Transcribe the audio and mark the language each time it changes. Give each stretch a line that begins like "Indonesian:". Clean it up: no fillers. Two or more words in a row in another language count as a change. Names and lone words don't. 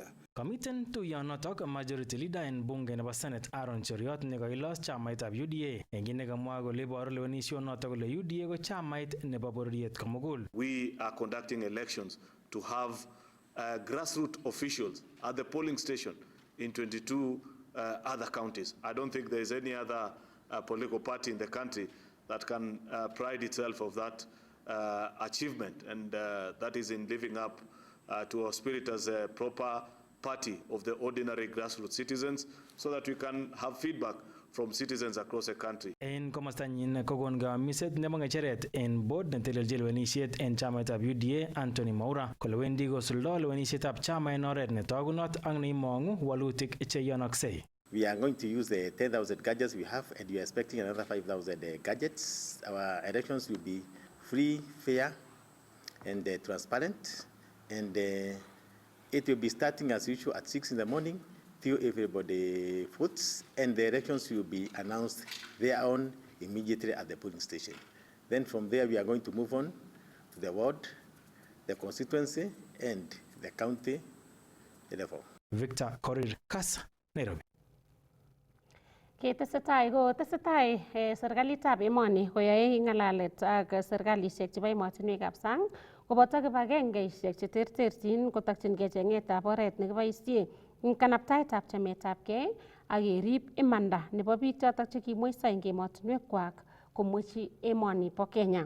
Kalenjin: Komiten tuyonotok
English: majority leader
Kalenjin: en bunge nebo Senate Aaron Cheriot nekailos chamaitab UDA eng nekamwa kole iboru lewenisionotok kole UDA ko chamait nebo bororiet komugul.
English: We are conducting elections to have grassroots officials at the polling station in 22 other counties. I don't think there is any other political party in the country that can pride itself of that achievement, and that is in living up to our spirit as a proper party of the ordinary grassroots citizens, so that we can have feedback from citizens across the country.
Kalenjin: En komostanyin kokon kamiset nebo ng'echeret en board netelelchi lewenisiet en chamaitab UDA Anthony Maura kole wendi kosuldo lewenisietab chama en oret netogunot ak neimong'u walutik cheyonoksei.
English: We are going to use the 10,000 gadgets we have, and we are expecting another 5,000 gadgets. Our elections will be free, fair, and transparent. And it will be starting as usual at 6 in the morning till everybody votes, and the elections will be announced thereon immediately at the polling station. Then from there we are going to move on to the ward, the constituency, and the county level. Victor Korir, Kass, Nairobi.
Kalenjin: Tesetai serikalitab emoni koyoe ng'alalet ak serikalisiek chebo emotinwekab sang koboto kibagengeisiek cheterterchin kotokyingei cheng'etab oret nekiboisie eng kanabtaetab chametabgei ak kerib imanda nebo biik chotok chekimweiso eng emotinwekwak komwechi emoni bo Kenya.